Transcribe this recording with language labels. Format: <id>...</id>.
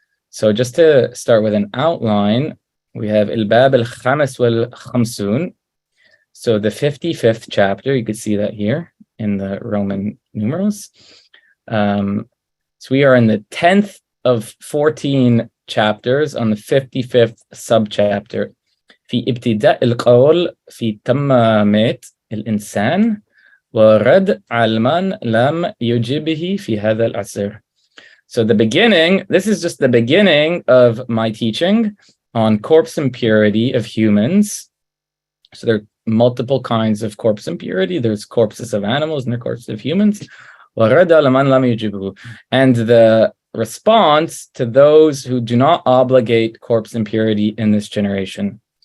<en>So just to start with an outline, we have Al-Bab al-Khamis wal-Khamsun. So the 55th chapter, you could see that here in the Roman numerals. So we are in the 10th of 14 chapters on the 55th subchapter.</en> <ar>في ابتداء القول في تمامات الإنسان ورد على من لم يجبه في هذا العصر.</ar> <en>So the beginning, this is just the beginning of my teaching on corpse impurity of humans. So there are multiple kinds of corpse impurity. There's corpses of animals and there are corpses of humans.</en> <ar>وَرَدَ عَلَى مَنْ لَمْ يُجِبْهُ.</ar> <en>And the response to those who do not obligate corpse impurity in this generation.</en>